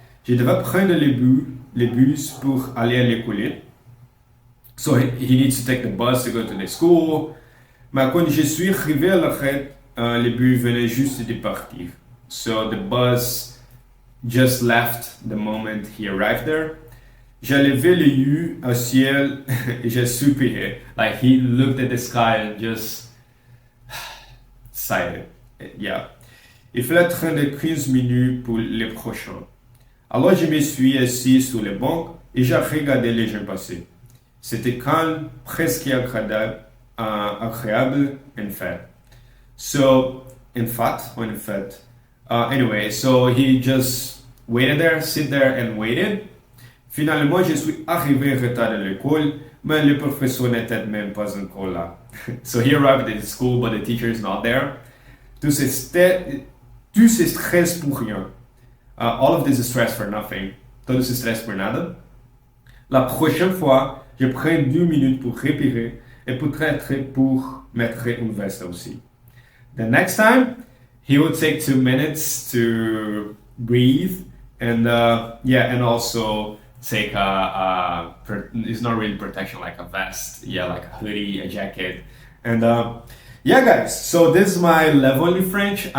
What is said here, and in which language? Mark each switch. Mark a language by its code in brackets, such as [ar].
[fr] Je devais prendre le bus pour aller à l'école. [en] So he needs to take the bus to go to the school. [fr] Mais quand je suis arrivé à l'arrêt, le bus venait juste de partir. [en] So the bus just left the moment he arrived there. [fr] J'ai levé les yeux au ciel et j'ai soupiré. [en] Like he looked at the sky and just sighed. Yeah. [fr] Il fallait traîner 15 minutes pour le prochain. Alors je me suis assis sur le banc et j'ai regardé les gens passer. C'était calme, presque agréable, en fait. [en] So, in fact, anyway, so he just waited there, sit there and waited. [fr] Finalement, je suis arrivé en retard à l'école, mais le professeur n'était même pas encore là. [en] So he arrived at the school, but the teacher is not there. [fr] Tout ce stress pour rien. [en] All of this is stress for nothing. [es] Todo [fr] ce stress pour [es] nada. [fr] La prochaine fois, je prends 2 minutes pour respirer et peut-être pour mettre une veste aussi. [en] The next time, he will take 2 minutes to breathe and and also take it's not really protection, like a vest, like a hoodie, a jacket, and yeah guys, so this is my level in French.